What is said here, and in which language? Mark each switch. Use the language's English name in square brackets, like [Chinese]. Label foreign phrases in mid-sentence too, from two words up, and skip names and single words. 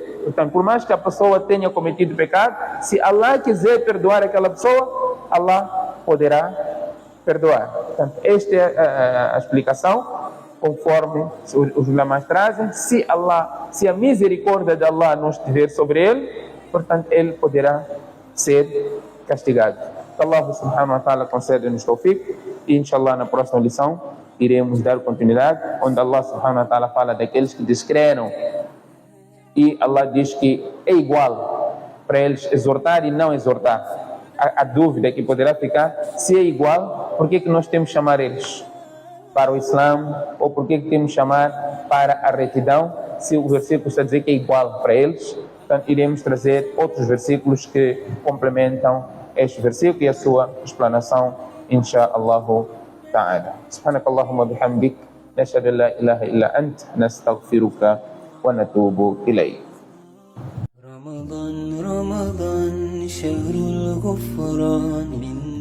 [Portuguese] Portanto, por mais que a pessoa tenha cometido pecado, se Allah quiser perdoar aquela pessoa, Allah poderá perdoar. Portanto, esta é a explicação, conforme os ulamás trazem. Se a misericórdia de Allah não estiver sobre ele, portanto, ele poderá ser castigado. [Arabic] الله سبحانه وتعالى [Portuguese] concede-nos tawfiq, e inshallah na próxima lição iremos dar continuidade, onde [Arabic] الله سبحانه وتعالى [Portuguese] fala daqueles que descreram E Allah diz que é igual para eles exortar e não exortar. A dúvida que poderá ficar, se é igual, por que nós temos que chamar eles para o Islã, ou por que temos que chamar para a retidão, se o versículo está a dizer que é igual para eles? Portanto, iremos trazer outros versículos que complementam este versículo e a sua explanação, [Arabic] إن شاء الله تعالى. سبحانك اللهم وبحمدك نشهد أن لا إله إلا أنت نستغفرك ونتوب إليك. رمضان رمضان شهر الغفران من